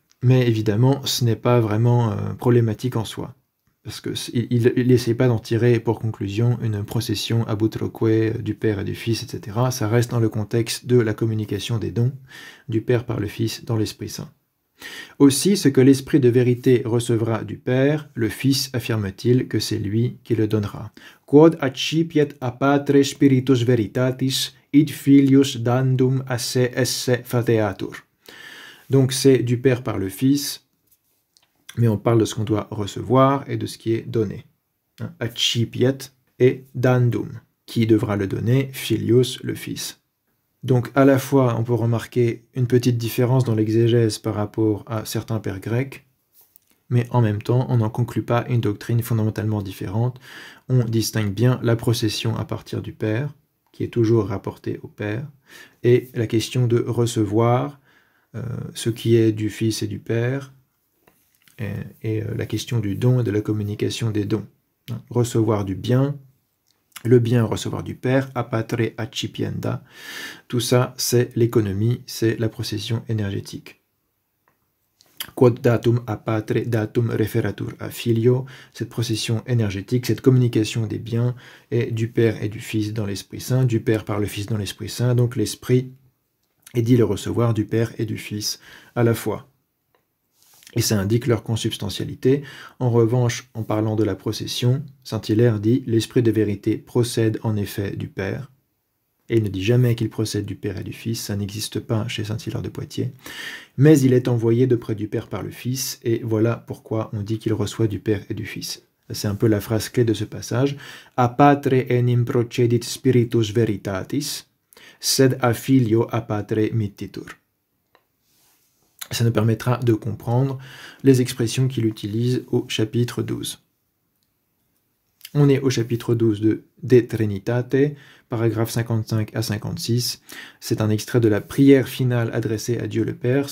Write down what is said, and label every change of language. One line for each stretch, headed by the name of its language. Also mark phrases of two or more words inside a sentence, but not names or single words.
French: Mais évidemment, ce n'est pas vraiment problématique en soi, parce qu'il n'essaie pas d'en tirer pour conclusion une procession à butroque du Père et du Fils, etc. Ça reste dans le contexte de la communication des dons du Père par le Fils dans l'Esprit Saint. Aussi, ce que l'Esprit de vérité recevra du Père, le Fils affirme-t-il que c'est lui qui le donnera.
Latin: Quod accipiet a patre spiritus veritatis, id filius dandum a se esse fateatur.
French: Donc c'est du Père par le Fils, mais on parle de ce qu'on doit recevoir et de ce qui est donné.
Latin: Accipiet et dandum,
French: qui devra le donner, filius, le Fils. Donc à la fois, on peut remarquer une petite différence dans l'exégèse par rapport à certains pères grecs, mais en même temps, on n'en conclut pas une doctrine fondamentalement différente. On distingue bien la procession à partir du Père, qui est toujours rapportée au Père, et la question de recevoir ce qui est du Fils et du Père, et la question du don et de la communication des dons. Recevoir du bien, le bien recevoir du Père,
Latin: a patre accipienda,
French: tout ça c'est l'économie, c'est la procession énergétique.
Latin: Quod datum a patre datum referatur a filio,
French: cette procession énergétique, cette communication des biens est du Père et du Fils dans l'Esprit Saint, du Père par le Fils dans l'Esprit Saint, donc l'Esprit est dit le recevoir du Père et du Fils à la fois. Et ça indique leur consubstantialité. En revanche, en parlant de la procession, Saint-Hilaire dit « L'Esprit de vérité procède en effet du Père ». Et il ne dit jamais qu'il procède du Père et du Fils, ça n'existe pas chez Saint-Hilaire de Poitiers. Mais il est envoyé de près du Père par le Fils, et voilà pourquoi on dit qu'il reçoit du Père et du Fils. C'est un peu la phrase clé de ce passage.
Latin: A patre enim procedit spiritus veritatis, sed a filio a patre mittitur.
French: Ça nous permettra de comprendre les expressions qu'il utilise au chapitre 12. On est au chapitre 12 de De Trinitate, paragraphes 55 à 56. C'est un extrait de la prière finale adressée à Dieu le Père.